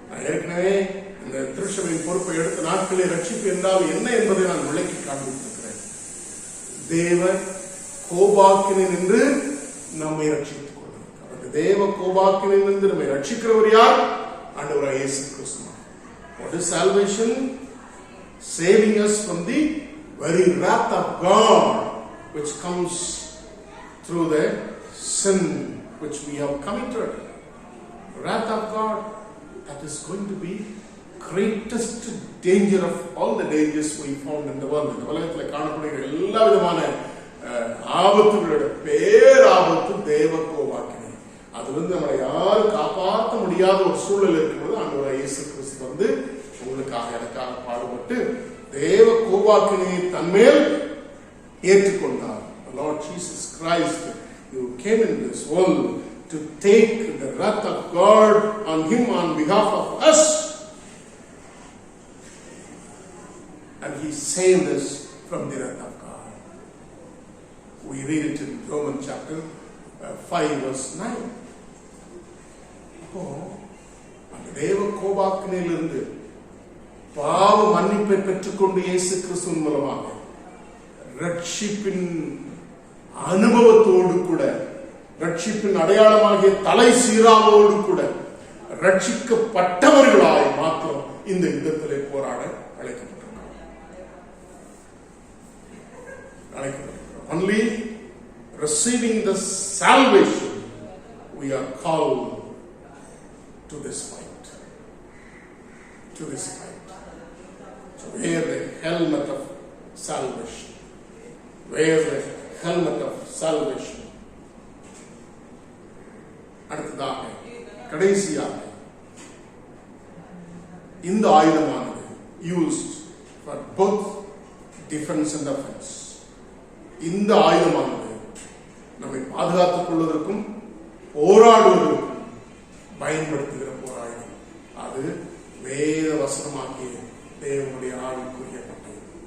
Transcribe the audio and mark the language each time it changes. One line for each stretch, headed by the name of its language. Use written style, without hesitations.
Tamil: ஏற்கனவே இந்த திருச்சபையின் பொறுப்பை எடுத்த நாட்களில் ரட்சிப்பு என்றால் என்ன என்பதை நான் விளக்கி காண்பித்திருக்கிறேன். தேவ கோபாக்கினை நின்று நம்மை ரட்சித்துக் கொள்வது. தேவ கோபாக்கினை நின்று நம்மை ரட்சிக்கிறவர் யார்? ஆண்டவராகிய இயேசு கிறிஸ்து.
English: What is salvation? Saving us from the very wrath of God which comes through the sin which we have committed. Wrath of God, that is going to be greatest danger of all the dangers we found in the world.
Tamil: இந்த உலகத்தில் காணப்படுகிற எல்லா விதமான ஆபத்துகளோட பேராபத்து தேவ கோபாக்கினை. அது நம்மளை யாரும் காப்பாற்ற முடியாத ஒரு சூழல் இருக்கும்போது ஆண்டவராகிய இயேசு கிறிஸ்து வந்து உங்களுக்காக எனக்காக பாடுபட்டு தேவ கோபாக்கினையை தன்மேல் ஏற்றுக்கொண்டார்.
English: Lord Jesus Christ, you came in this world to take the wrath of God on him on behalf of us, and he saved us from the wrath of God. We read it in Romans chapter 5:9.
Tamil: அப்போ அந்த தேவ கோபாக்கினிலிருந்து பாவ மன்னிப்பை பெற்றுக்கொண்டு இயேசு கிறிஸ்துவின் மூலமாக ரட்சிப்பின் அனுபவத்தோடு கூட, ரட்சிப்பின் அடையாளமாகிய தலை சீராவோடு கூட ரட்சிக்கப்பட்டவர்களாய் மாத்திரம் இந்த யுத்தத்திலே போராட அழைக்கப்பட்டிருக்கிறார்.
English: Only receiving the salvation we are called to this fight. To this fight. So wear the helmet of salvation. Wear the helmet of salvation.
Tamil: அடுத்ததாக கடைசியாக இந்த ஆயுதமானது
English: used for both defense and offense.
Tamil: இந்த ஆயுதமானது நம்மை பாதுகாத்துக் கொள்வதற்கும் போராடுவதற்கும் பயன்படுத்துகிற போராயுதம். அது வேத வசனமாகிய தேவனுடைய ஆவிக்குரிய பட்டயம்.